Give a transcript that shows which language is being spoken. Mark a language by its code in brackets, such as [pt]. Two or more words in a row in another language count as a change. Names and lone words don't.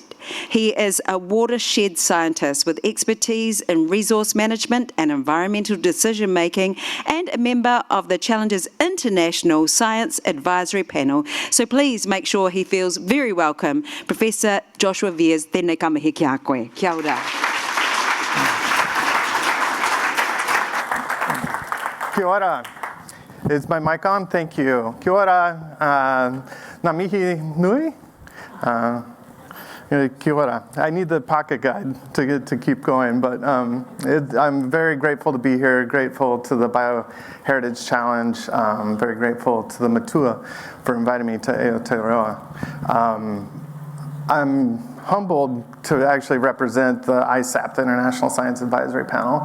[en] He is a watershed scientist with expertise in resource management and environmental decision-making and a member of the Challenges International Science Advisory Panel. So please make sure he feels very welcome. Professor Joshua Viers, [mi] tēnei ka mihi ki a koe. Kia ora. Kia ora. [en] Is my mic on? Thank you. [mi] Kia ora. Ngā mihi nui? Kia ora. [en] I need the pocket guide to keep going, but I'm very grateful to be here, grateful to the Bioheritage Challenge, very grateful to the Matua for inviting me to Aotearoa. I'm humbled to actually represent the ISAP, the International Science Advisory Panel.